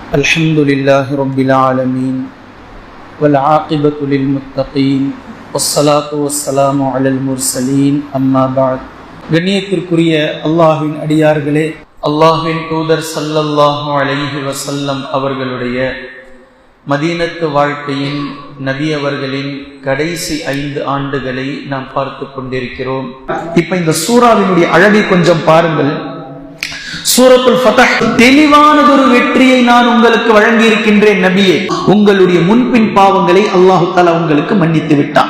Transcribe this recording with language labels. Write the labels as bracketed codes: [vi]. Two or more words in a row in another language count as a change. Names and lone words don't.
[ar] الحمد لله رب العالمين والعاقبة للمتقين والصلاة والسلام على المرسلين أما بعد. [ta] கண்ணியத்திற்குரிய அல்லாஹ்வின் அடியார்களே, அல்லாஹ்வின் தூதர் [ar] صلى الله عليه وسلم [ta] அவர்களுடைய மதீனத்து வாழ்க்கையின் நபி அவர்களின் கடைசி 5 ஆண்டுகளை நாம் பார்த்து கொண்டிருக்கிறோம். இப்ப இந்த சூராவினுடைய அழகை கொஞ்சம் பாருங்கள். சூரத்துல் ஃபத்ஹ், தெளிவானதொரு வெற்றியை நான் உங்களுக்கு வழங்கி இருக்கின்றேன் நபியே, உங்களுடைய முன்பின் பாவங்களை [ar] الله تعالى [ta] உங்களுக்கு மன்னித்து விட்டான்.